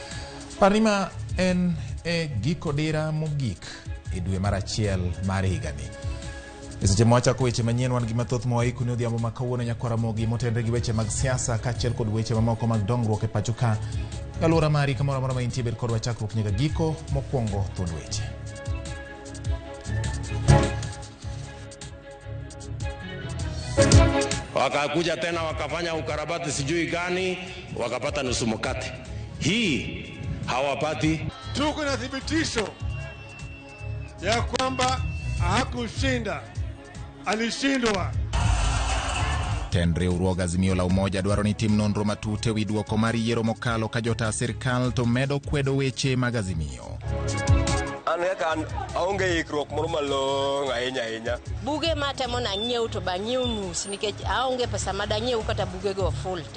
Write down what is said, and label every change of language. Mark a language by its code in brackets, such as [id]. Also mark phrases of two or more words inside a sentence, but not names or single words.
[luo] Parima en giko dira mogik e dwe mar achiel mar higani. Seche mwachako weche manyien wan gi mathoth moiko ne odhiambo makawuono nyakwara Ramogi motenre gi weche mag siasa kaachiel kod weche mamoko mag dongruok e pacho ka. Alwora mari kamoro amora ma intie bed kodwa chakruok nyaka giko mokwongo thuond weche. [sw] Wakakuja tena wakafanya ukarabati sijui gani, wakapata nusu mkate. Hii hawapati. Tuko na thibitisho ya kwamba hakushinda, alishindwa. [luo] Tenre uruoga Azimio la Umoja dwaro ni tim nonro matut ewi duoko mar yiero mokalo ka jota sirkal to medo kwedo weche mag Azimio. An aonge ikruok moro malong' ahinya. Buge matemo na nyiew to ba nyiew nus nikech aonge pesa madanyiew kata buge go full te.